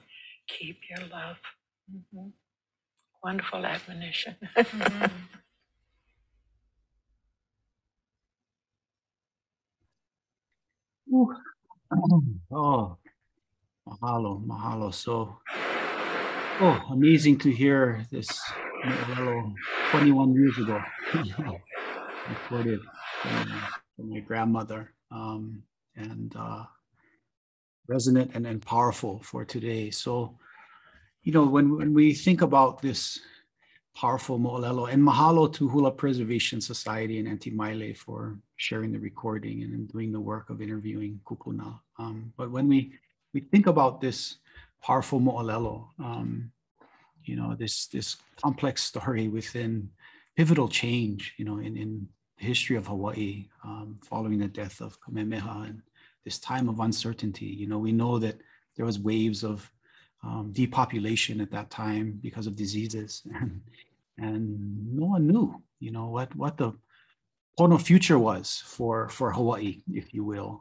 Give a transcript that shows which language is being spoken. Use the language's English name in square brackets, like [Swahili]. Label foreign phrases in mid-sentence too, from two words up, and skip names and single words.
[English] Keep your love. Wonderful admonition. Oh, mahalo. So, amazing to hear this moʻolelo 21 years ago, recorded from my grandmother, and resonant and powerful for today. So, when we think about this powerful moʻolelo, and mahalo to Hula Preservation Society and Auntie Maile for sharing the recording and doing the work of interviewing kupuna. But when we think about this powerful moʻolelo, this complex story within pivotal change, in the history of Hawaii, following the death of Kamehameha and this time of uncertainty. We know that there was waves of depopulation at that time because of diseases, and no one knew, what the pono future was for Hawaii, if you will.